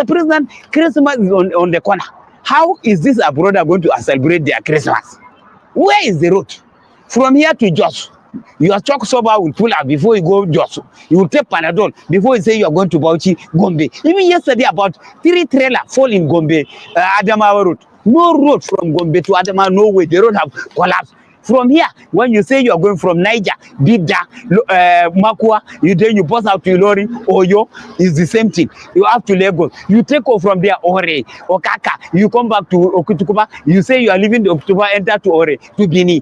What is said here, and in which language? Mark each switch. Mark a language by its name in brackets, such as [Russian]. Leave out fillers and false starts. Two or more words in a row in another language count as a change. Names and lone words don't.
[English] President, Christmas is on the corner. How is this abroad going to celebrate their Christmas? Where is the road? From here to Jos. Your chalk sober will pull out before you go Jos. You will take Panadol before you say you are going to Bauchi, Gombe. Even yesterday, about 3 trailers fall in Gombe, Adamawa Road. No road from Gombe to Adamawa, no way. The road have collapsed. From here, when you say you are going from Niger, Bida, Makua, you pass out to Ilorin, Oyo, is the same thing. You have to Lagos. You take off from there, Ore, Okaka. You come back to Okutukuba. You say you are leaving the Okutukuba, enter to Ore, to Bini.